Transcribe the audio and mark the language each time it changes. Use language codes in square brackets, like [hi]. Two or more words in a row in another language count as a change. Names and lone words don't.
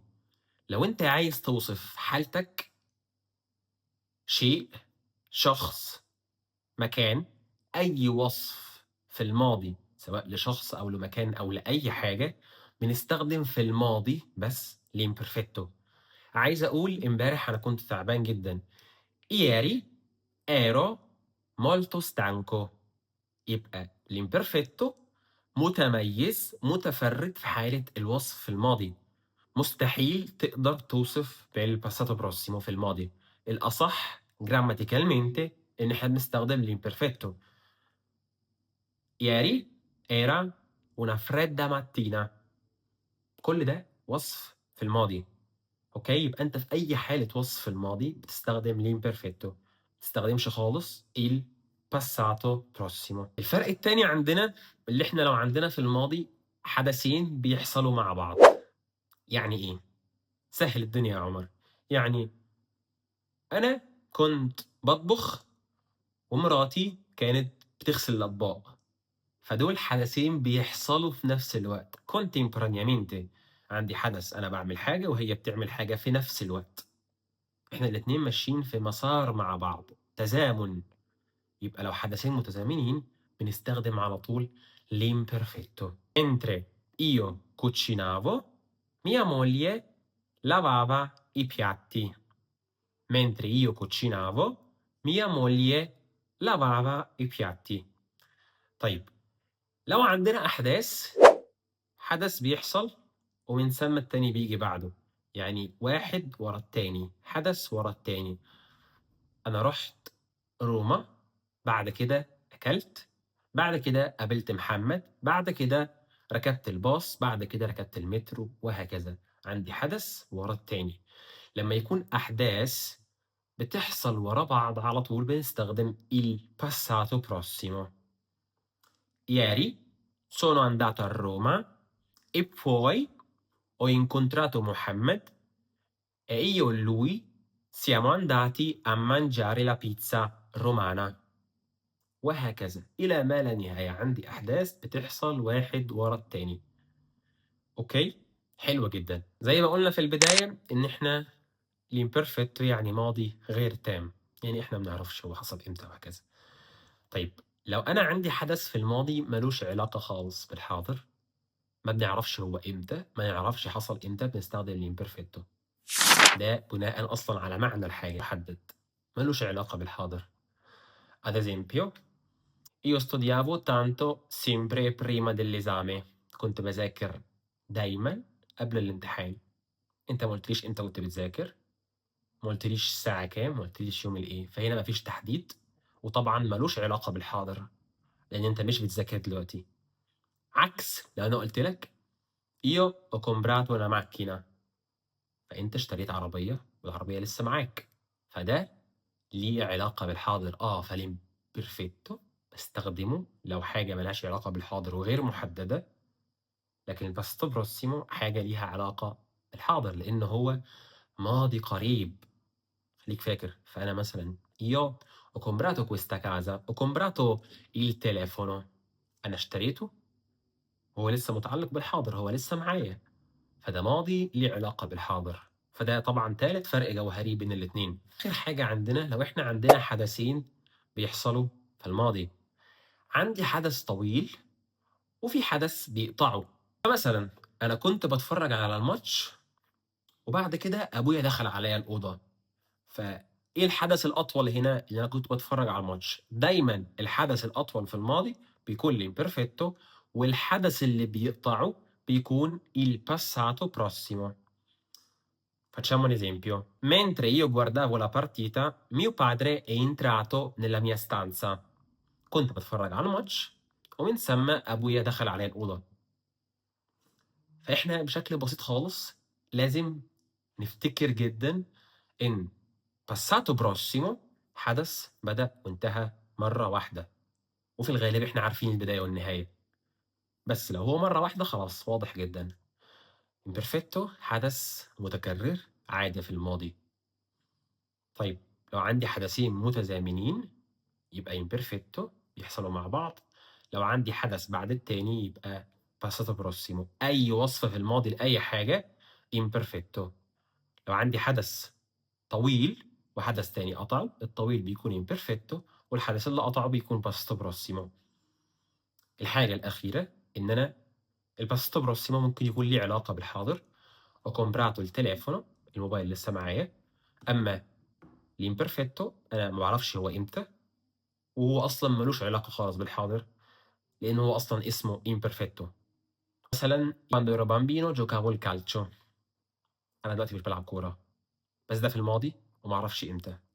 [ar] لو أنت عايز توصف حالتك، شيء، شخص، مكان، أي وصف في الماضي سواء لشخص أو لمكان أو لأي حاجة، بنستخدم في الماضي بس الإمبرفيتو. عايز أقول امبارح أنا كنت تعبان جدا. [it] Ieri ero molto stanco. [ar] يبقى الامبرفيتو متميز، متفرد في حالة الوصف في الماضي. مستحيل تقدر توصف [it] passato prossimo [ar] في الماضي. الأصح grammaticalmente إن إحنا بنستخدم l'imperfetto. [it] Ieri era una fredda mattina. [ar] كل ده وصف في الماضي. أوكي؟ يبقى أنت في أي حالة وصف في الماضي بتستخدم l'imperfetto. ما تستخدمش خالص [it] il passato prossimo. [ar] الفرق التاني عندنا اللي إحنا لو عندنا في الماضي حدثين بيحصلوا مع بعض. يعني إيه؟ سهّل الدنيا يا عمر. يعني أنا كنت باطبخ ومراتي كانت بتغسل الأطباق. فدول حدثين بيحصلوا في نفس الوقت contemporaneamente. عندي حدث أنا باعمل حاجة وهي بتعمل حاجة في نفس الوقت. إحنا الاتنين ماشيين في مسار مع بعض، تزامن. يبقى لو حدثين متزامنين بنستخدم على طول l'imperfetto. [it] Mentre io cucinavo, mia moglie lavava i piatti. Mentre io cucinavo, mia moglie lavava i piatti. [ar] طيب لو عندنا أحداث، حدث بيحصل ومن ثم التاني بيجي بعده، يعني واحد ورا التاني، حدث ورا التاني. أنا رُحت روما، بعد كده أكلت، بعد كده قابلت محمد، بعد كده ركبت الباص، بعد كده ركبت المترو وهكذا. عندي حدث ورا التاني. لمّا يكون أحداث بتحصل ورا بعض على طول بنستخدم [it] il passato prossimo. Ieri sono andato a Roma e poi ho incontrato Mohammed e io e lui siamo andati a mangiare la pizza romana. [ar] وهكذا إلى ما لا نهاية. عندي أحداث بتحصل واحد ورا التاني. أوكي؟ حلو جدًا. زي ما قُلنا في البداية إن إحنا الimperfetto يعني ماضي غير تام، يعني إحنا ما بنعرفش هو حصل إمتى وهكذا. طيب لو أنا عندي حدث في الماضي ما لوش علاقة خالص بالحاضر، ما بنعرفش هو إمتى، ما نعرفش حصل إمتى، بنستخدم الimperfetto. ده بناءً أصلًا على معنى الحاجة محدد، ما لوش علاقة بالحاضر. [it] Ad esempio io studiavo tanto sempre prima dell'esame. [ar] كنت باذاكر دايمًا قبل الامتحان. أنت ما قُلتليش إمتى كنت بتذاكر، ما قُلتليش الساعة كام، ما قُلتليش يوم الإيه، فهنا ما فيش تحديد، وطبعًا ما لوش علاقة بالحاضر، لإن أنت مش بتذاكر دلوقتي. عكس لو أنا قُلت لك [it] io ho comprato una macchina، [ar] فأنت اشتريت عربية والعربية لسه معاك، فده ليه علاقة بالحاضر. فالimperfetto باستخدمه لو حاجة ما لهاش علاقة بالحاضر وغير محددة، لكن [it] الpassato prossimo [ar] حاجة ليها علاقة بالحاضر، لإن هو ماضي قريب. خليك فاكر. فأنا مثلًا [it] io ho comprato questa casa، ho comprato il telefono. [ar] أنا اشتريته وهو لسه متعلق بالحاضر، هو لسه معايا، فده ماضي ليه علاقة بالحاضر. فده طبعًا تالت فرق جوهري بين الاتنين. آخر حاجة عندنا لو إحنا عندنا حدثين بيحصلوا في الماضي. عندي حدث طويل وفي حدث بيقطعه. فمثلًا أنا كنت باتفرج على الماتش وبعد كده أبويا دخل عليَّ الأوضة. فإيه الحدث الأطول هنا؟ اللي أنا كنت باتفرج على الماتش. دايمًا الحدث الأطول في الماضي بيكون l'imperfetto، والحدث اللي بيقطعه بيكون [it] il passato prossimo. Facciamo un esempio: mentre io guardavo la partita, mio padre è entrato nella mia stanza. [ar] كنت باتفرج على الماتش ومن ثم أبويا دخل عليَّ الأوضة. فإحنا بشكل بسيط خالص لازم نفتكر جدًا إن [it] passato prossimo [ar] حدث بدأ وانتهى مرة واحدة، وفي الغالب إحنا عارفين البداية والنهاية، بس لو هو مرة واحدة خلاص واضح جدًا. imperfetto حدث متكرر عادة في الماضي. طيب لو عندي حدثين متزامنين يبقى imperfetto بيحصلوا مع بعض. لو عندي حدث بعد التاني يبقى [it] passato prossimo. [ar] أي وصف في الماضي لأي حاجة imperfetto. لو عندي حدث طويل وحدث تاني قطعه، الطويل بيكون imperfetto والحدث اللي قطعه بيكون [it] passato prossimo. [ar] الحاجة الأخيرة إن أنا [it] الpassato prossimo [ar] ممكن يكون ليه علاقة بالحاضر. [it] ho comprato il telefono، [ar] الموبايل لسه معايا. أما الimperfetto أنا ما باعرفش هو إمتى، وهو أصلًا ما لوش علاقة خالص بالحاضر، لإن هو أصلًا اسمه imperfetto. مثلًا [it] quando ero bambino giocavo il calcio. [ar] أنا دلوقتي مش بالعب كورة، بس ده في الماضي وما أعرفش إمتى.